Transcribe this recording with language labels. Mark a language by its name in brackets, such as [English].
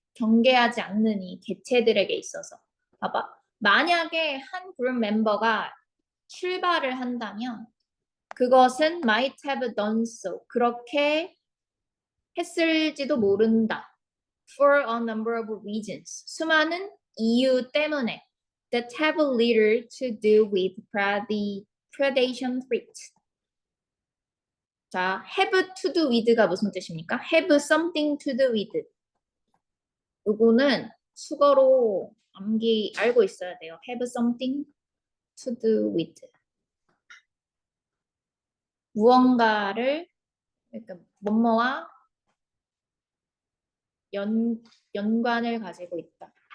[Korean] 경계하지 않는 이 개체들에게 있어서. 봐봐. 만약에 한 그룹 멤버가 출발을 한다면 그것은 [English] might have done so. [Korean] 그렇게 했을지도 모른다. [English] For a number of reasons. [Korean] 수많은 이유 때문에. [English] That have little to do with predation threat. [Korean] 자, [English] have to do with [Korean] 가 무슨 뜻입니까? [English] have something to do with. [Korean] 요거는 수거로 알고 있어야 돼요. [English] have something to do with. [Korean] 무언가를 그러니까 뭐뭐와 연관을 가지고 있다.